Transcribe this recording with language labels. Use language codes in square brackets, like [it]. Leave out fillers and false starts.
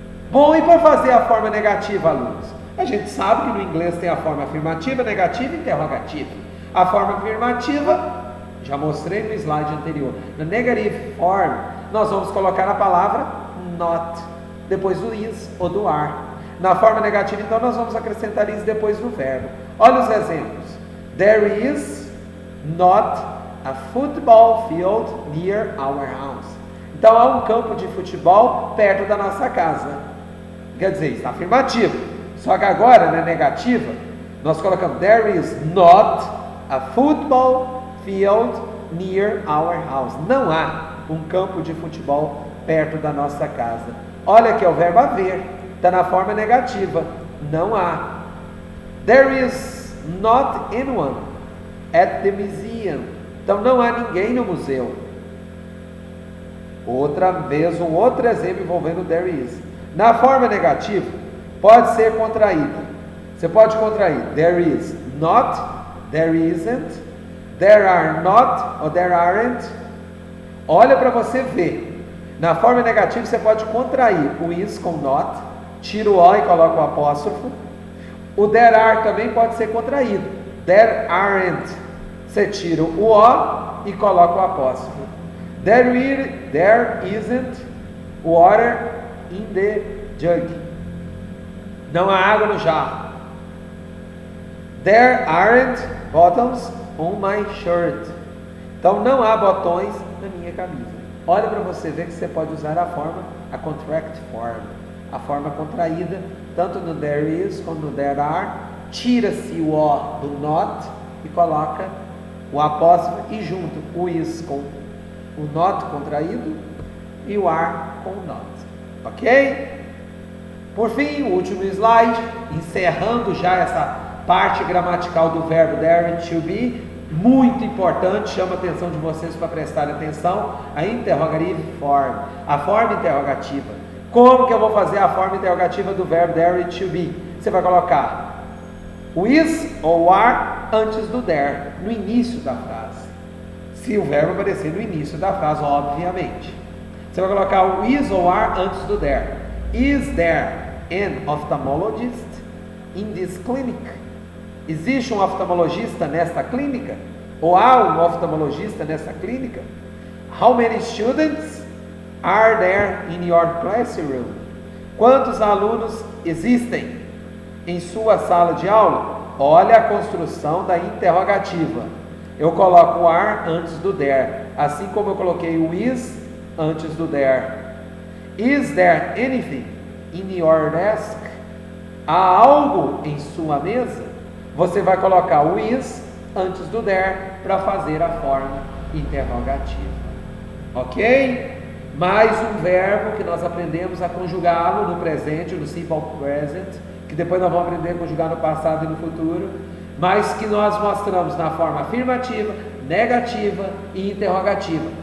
[pt] Bom, e para fazer a forma negativa, alunos? A gente sabe que no inglês tem a forma afirmativa, negativa e interrogativa. A forma afirmativa, já mostrei no slide anterior. Na negative form, nós vamos colocar a palavra not, depois do is ou do are. Na forma negativa, então, nós vamos acrescentar is depois do verbo. Olha os exemplos. [en] There is not a football field near our house. [pt] Então, há um campo de futebol perto da nossa casa. Quer dizer, está afirmativo. Só que agora, na negativa, nós colocamos [en] there is not a football field near our house. [pt] Não há um campo de futebol perto da nossa casa. Olha aqui, é o verbo haver. Está na forma negativa. Não há. [en] There is not anyone at the museum. [pt] Então não há ninguém no museu. Outra vez, um outro exemplo envolvendo there is. Na forma negativa, pode ser contraída. Você pode contrair [en] there is not, there isn't, there are not ou there aren't. [pt] Olha para você ver. Na forma negativa você pode contrair o is com not, tira o o e coloca o apóstrofo. O there are também pode ser contraído. There aren't. Você tira o o e coloca o apóstrofo. [en] There isn't water in the jug. [pt] Não há água no jarro. [en] There aren't buttons on my shirt. [pt] Então não há botões na minha camisa. Olha para você ver que você pode usar a contract form, a forma contraída, tanto no there is como no there are. Tira-se o o do not e coloca o apóstrofo e junto o is com o not contraído e o are com o not. Ok? Por fim, o último slide, encerrando já essa parte gramatical do verbo there and to be, muito importante, chama a atenção de vocês para prestarem atenção, a interrogative form, a forma interrogativa. Como que eu vou fazer a forma interrogativa do verbo there and to be? Você vai colocar o is ou o are antes do there, no início da frase. Se o verbo aparecer no início da frase, obviamente. Você vai colocar o is ou are antes do there. [en] Is there an ophthalmologist in this clinic? [pt] Existe um oftalmologista nesta clínica? Ou há um oftalmologista nesta clínica? [en] How many students are there in your classroom? [pt] Quantos alunos existem em sua sala de aula? Olha a construção da interrogativa. Eu coloco o are antes do there, assim como eu coloquei o is antes do there. [en] Is there anything in your desk? [pt] Há algo em sua mesa? Você vai colocar o is antes do there para fazer a forma interrogativa. Ok? Mais um verbo que nós aprendemos a conjugá-lo no presente, no simple present, que depois nós vamos aprender a conjugar no passado e no futuro, mas que nós mostramos na forma afirmativa, negativa e interrogativa.